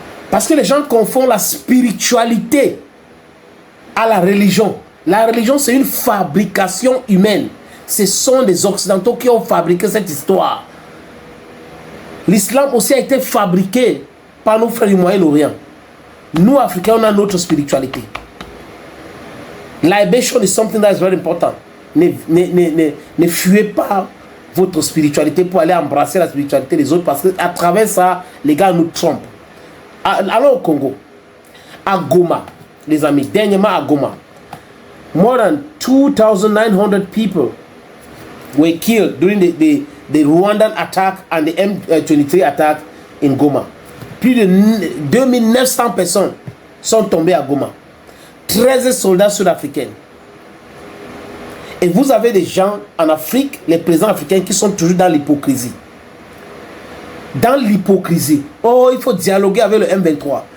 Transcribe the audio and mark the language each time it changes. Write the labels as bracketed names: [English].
[French] Parce que les gens confondent la spiritualité à la religion. La religion, c'est une fabrication humaine. Ce sont des Occidentaux qui ont fabriqué cette histoire. L'islam aussi a été fabriqué par nos frères du Moyen-Orient. Nous, Africains, on a notre spiritualité. [English] Libation is something that is very important. [French] Ne fuyez pas votre spiritualité pour aller embrasser la spiritualité des autres parce qu'à travers ça, les gars nous trompent. Allons au Congo. À Goma, les amis, dernièrement à Goma, [English] more than 2,900 people were killed during the Rwandan attack and the M23 attack in Goma. [French] Plus de 2900 personnes sont tombées à Goma. 13 soldats sud-africains. Et vous avez des gens en Afrique, les présidents africains, qui sont toujours dans l'hypocrisie. Dans l'hypocrisie. Oh, il faut dialoguer avec le M23.